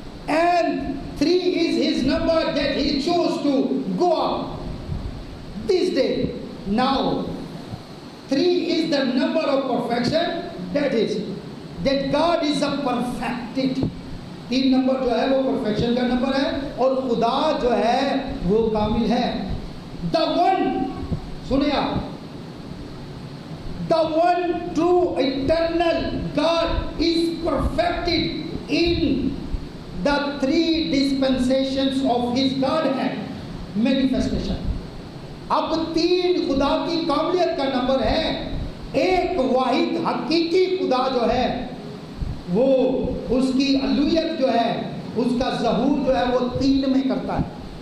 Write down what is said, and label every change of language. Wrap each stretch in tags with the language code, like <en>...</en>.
<en>And 3 is his number that he chose to go up this day. Now 3 is the number of perfection, that is that God is a perfected।</en> <hi>3 number जो है वो perfection का number है, और खुदा जो है वो कामिल है।</hi> <en>The one,</en> <hi>सुनिए आप,</hi> <en>the one true eternal God is perfected in the 3 dispensations of his Godhead manifestation।</en> <hi>अब 3 खुदा की काबिलियत का नंबर है। एक वाहिद हकीकी खुदा जो है वो उसकी अलूहियत जो है, उसका ज़हूर जो है वो 3 में करता है।</hi>